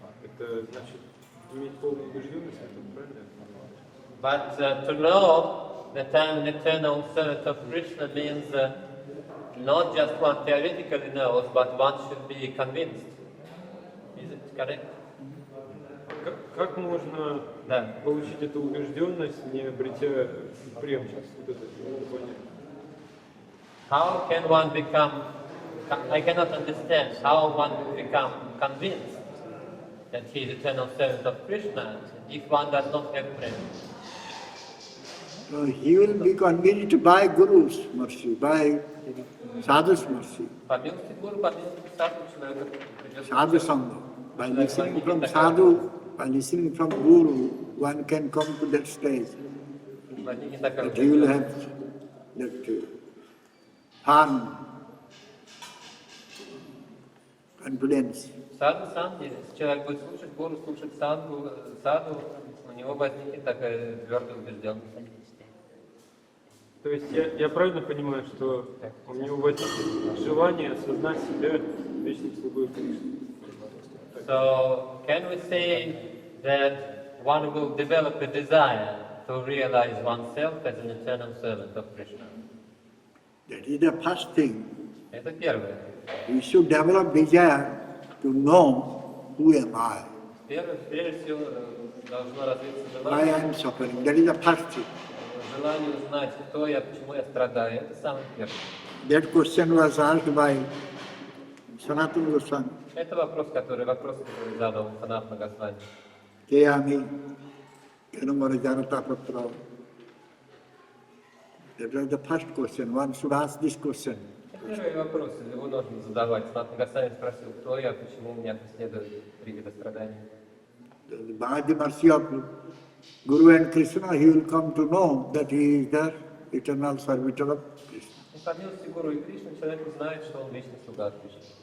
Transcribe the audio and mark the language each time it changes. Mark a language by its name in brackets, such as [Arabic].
[Russian] Это значит иметь полную убежденность в этом, правильно? [English] But to know that I'm an eternal servant of Krishna means not just one theoretically knows, but one should be convinced. Is it correct? [Russian] Как можно Да. получить эту убежденность, не обретя преемственность? Вот это понятие. [English] How can one become, I cannot understand how one will become convinced that he is eternal servant of Krishna if one does not have prema. So he will be convinced by Guru's mercy, by sadhu's mercy, [Russian] По милости Гуру, по милости Саду человек придет. [English] sadhu sangha. By listening from sadhu, by listening from Guru, one can come to that stage. [Russian] Возникнет такая [English] That he will have that fun, confidence. [Russian] Саду сам, если человек будет слушать Гуру, слушать саду, у него возникнет такая твердая убежденность. То есть я правильно понимаю, что у него возникнет желание осознать себя вечным слугой Кришны? [English] So, can we say that one will develop a desire to realize oneself as an eternal servant of Krishna? That is the first thing. [Russian] Это первое. [English] We should develop desire to know who am I, [Russian] Прежде всего, должно развиться [English] why I [Russian] желание, [English] am suffering. That is the first thing. [Russian] желание узнать, кто я, почему я страдаю. Это самое первое. [English] That question was asked by Sanatana Goswami. [Russian] Это вопрос, который задал Санатана Госвами. Keyami, Kanamara Janata Patra. [English] That was the first question. One should ask this question. [Russian] Первый вопрос, его нужно задавать. Санатана Госвами спросил, кто я, почему меня преследуют три вида страданий. [English] By the mercy of Guru and Krishna, he will come to know that he is the eternal servitor of Krishna. [Russian] И по милости Гуру и Кришны человек узнает, что он вечный слуга Кришны.